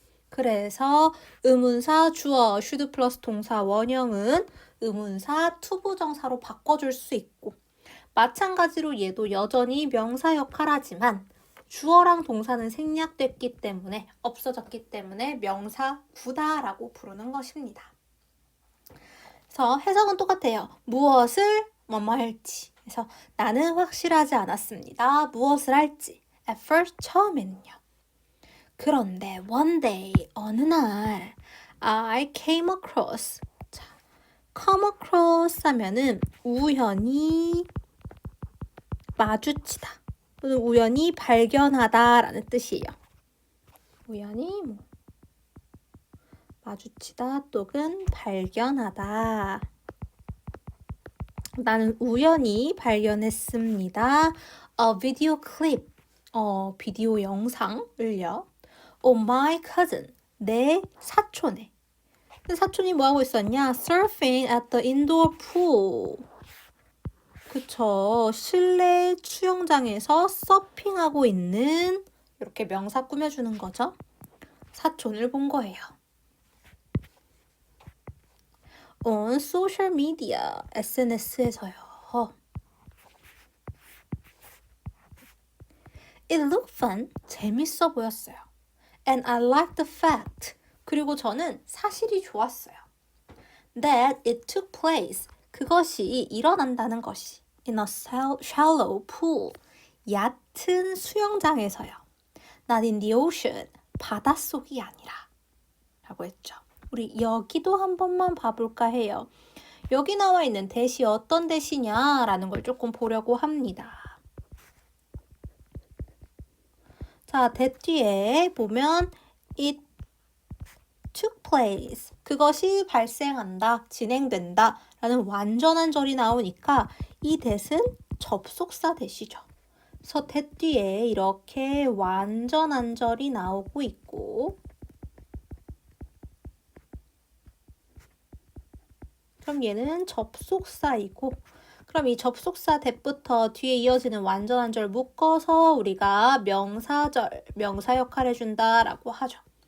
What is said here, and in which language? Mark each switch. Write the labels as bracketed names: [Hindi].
[Korean] 그래서 의문사 주어 should 플러스 동사 원형은 의문사 투부정사로 바꿔줄 수 있고 마찬가지로 얘도 여전히 명사 역할하지만 주어랑 동사는 생략됐기 때문에 없어졌기 때문에 명사구다라고 부르는 것입니다. 그래서 해석은 똑같아요. 무엇을 뭐뭐 할지. 그래서 나는 확실하지 않았습니다. 무엇을 할지. [English] At first [Korean] 처음에는요. 그런데 [English] one day [Korean] 어느 날 [English] I came across. [Korean] 자, come across 하면은 우연히 마주치다. 또는 우연히 발견하다라는 뜻이에요. 우연히 마주치다 또는 발견하다. 나는 우연히 발견했습니다. [English] A video clip. [Korean] 비디오 영상을요. [English] Oh my cousin. [Korean] 내 사촌의. 사촌이 뭐하고 있었냐? [English] Surfing at the indoor pool. [Korean] 그쵸. 실내 수영장에서 서핑하고 있는 이렇게 명사 꾸며주는 거죠. 사촌을 본 거예요. [English] On social media, [Korean] SNS에서요. [English] It looked fun. [Korean] 재밌어 보였어요. [English] And I liked the fact. [Korean] 그리고 저는 사실이 좋았어요. [English] That it took place. [Korean] 그것이 일어난다는 것이. [English] In a shallow pool. [Korean] 얕은 수영장에서요. [English] Not in the ocean. [Korean] 바닷속이 아니라. 라고 했죠. 우리 여기도 한 번만 봐볼까 해요. 여기 나와 있는 대시 어떤 대시냐라는 걸 조금 보려고 합니다. 자, that 뒤에 보면 [English] it took place. [Korean] 그것이 발생한다, 진행된다 라는 완전한 절이 나오니까 이 that은 접속사 that이죠. 그래서 that 뒤에 이렇게 완전한 절이 나오고 있고 그럼 얘는 접속사이고 그럼 이 접속사 that부터 뒤에 이어지는 완전한 절 묶어서 우리가 명사절, 명사 역할을 해준다라고 하죠.